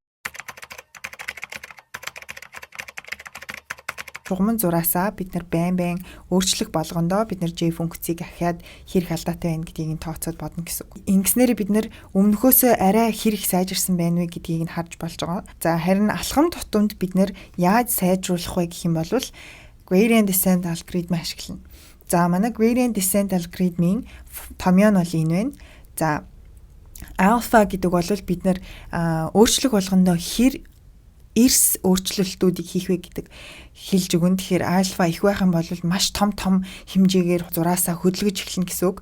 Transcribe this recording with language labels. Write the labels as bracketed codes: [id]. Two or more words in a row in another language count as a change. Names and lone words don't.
[mn] Чугман зураасаа бид нар байн өөрчлөх болгондоо бид нар J функцийг ахиад хэрэг алдаатай байна гэдгийг нь тооцоод бодно гэсэн үг. Ингэснээр бид нар өмнөхөөсөө арай хэрэг сайжирсан байна вэ гэдгийг нь харж болж байгаа. За харин алхам тутамд бид нар яаж сайжруулах вэ гэх юм бол [en] gradient descent [mn] алгоритм ашиглана. За манай [en] gradient descent [mn] алгоритмын томьёо нь бол энэ байна. За alpha гэдэг бол бид нар өөрчлөх болгондоо эрс өөрчлөлтүүдийг хийх вэ гэдэг хэлж өгөн. Тэгэхээр альфа их байх юм бол маш том хэмжээгээр зураасаа хөдөлгөж эхэлнэ гэсэн үг.